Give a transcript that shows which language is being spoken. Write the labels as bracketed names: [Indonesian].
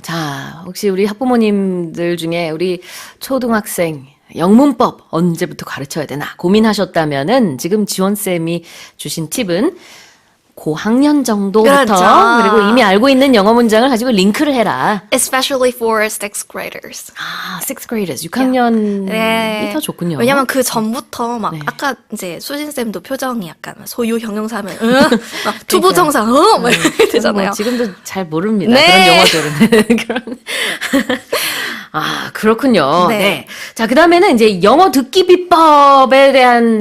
[Korean] 자, 혹시 우리 학부모님들 중에 우리 초등학생 영문법 언제부터 가르쳐야 되나 고민하셨다면은 지금 지원쌤이 주신 팁은 고학년 정도부터 그렇죠. 그리고 이미 알고 있는 영어 문장을 가지고 링크를 해라. [English] Especially for sixth graders. sixth graders, [Korean] 6학년이 네. 더 좋군요. 왜냐면 그 전부터 막 네. 아까 이제 수진쌤도 표정이 약간 소유 형용사면 막 투부정사 막 이렇게 되잖아요. 뭐 지금도 잘 모릅니다. 네. 그런 용어들은. 그런. 아, 그렇군요. 네. 네. 자, 그 다음에는 이제 영어 듣기 비법에 대한